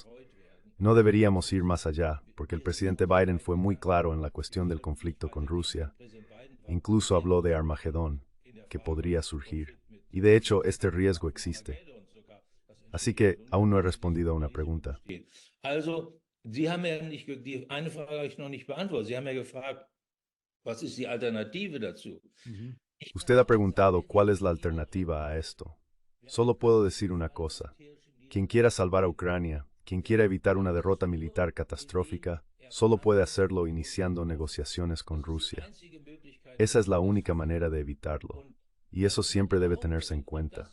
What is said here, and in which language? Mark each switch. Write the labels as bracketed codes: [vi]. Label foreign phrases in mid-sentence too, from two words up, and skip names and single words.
[es] No deberíamos ir más allá, porque el presidente Biden fue muy claro en la cuestión del conflicto con Rusia. Incluso habló de Armagedón, que podría surgir. Y de hecho, este riesgo existe. Así que aún no he respondido a una pregunta. [de] Also, Sie haben ja nicht, die eine Frage habe ich noch nicht beantwortet. Sie haben ja gefragt, was ist die Alternative dazu? [es] Usted ha preguntado cuál es la alternativa a esto. Solo puedo decir una cosa. Quien quiera salvar a Ucrania, quien quiera evitar una derrota militar catastrófica, solo puede hacerlo iniciando negociaciones con Rusia. Esa es la única manera de evitarlo. Y eso siempre debe tenerse en cuenta.